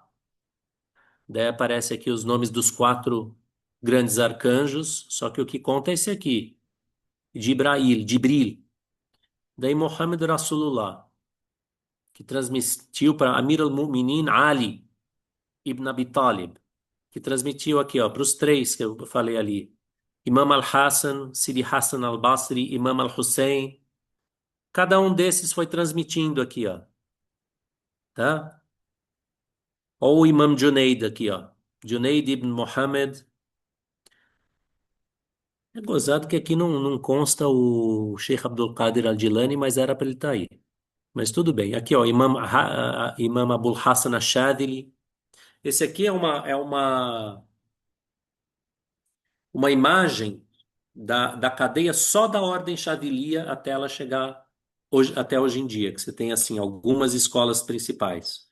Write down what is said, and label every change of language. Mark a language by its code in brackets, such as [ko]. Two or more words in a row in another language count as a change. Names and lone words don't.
[pt] Daí aparece aqui os nomes dos quatro grandes arcanjos. Só que o que conta é esse aqui. Jibril. Daí Muhammad Rasulullah, que transmitiu para Amir al-Mu'minin Ali ibn Abi Talib, que transmitiu aqui, ó, para os três que eu falei ali. Imam al-Hassan, Sidi Hassan al-Basri, Imam al-Hussein. Cada um desses foi transmitindo aqui, ó, tá? Ou o Imam Junaid aqui, ó. Junaid ibn Muhammad. É gozado que aqui não consta o Sheikh Abdul Qadir al-Jilani, mas era para ele estar aí. Mas tudo bem. Aqui, ó, Imam Abul Hassan al-Shadili. Esse aqui uma imagem da cadeia só da ordem Shadiliya até ela chegar até hoje em dia, que você tem, assim, algumas escolas principais.